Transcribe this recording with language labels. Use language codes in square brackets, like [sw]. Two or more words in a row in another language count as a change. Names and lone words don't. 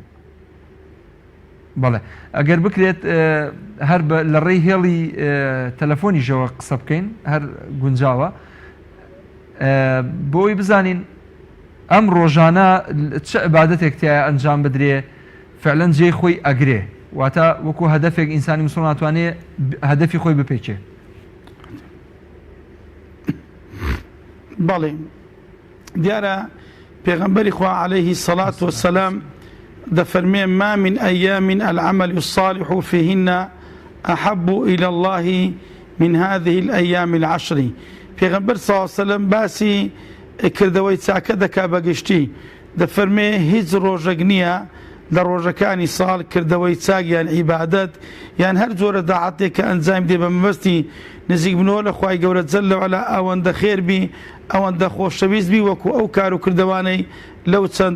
[ckb] بەڵێ ئەگەر بکرێت هەر لە ڕێی هێڵی تەلەفۆنیشەوە قسە بکەین هەر گونجاوە بۆی بزانین ئەم ڕۆژانە چه عیبادەتێک تایە ئەنجام بدرێ فعلەن جێی خۆی ئەگرێ واتە وەکو هەدەفێک ئینسانی مسلمان ناتوانێت هەدەفی خۆی بپێچێ. بەڵێ دیارە پێغەمبەری خوا [ar] عليه الصلاة والسلام [ckb] دەفەرمێ [ar] ما من أيام العمل الصالح فيهن أحب إلى الله من هذه الأيام العشر. [ckb] پێغەمبەر [ar] صلی الله عليه وسلم [ckb] باسی کردەوەی چاکە دەکا بەگشتی دەفەرمێ هیچ ڕۆژێک نییە لە ڕۆژەکانی ساڵ کردەوەی چاک یان عیبادەت یان هەر جۆرە داعەتێک کە ئەنجام دێ بە مەبەستی نزیک بنەوە لە خوای گەورە [ar] جەل وعەلا [ckb] ئەوەندە خێربی ئەوەندە خۆشەویستبی وەکو ئەو کار و کردەوانەی لەو چەند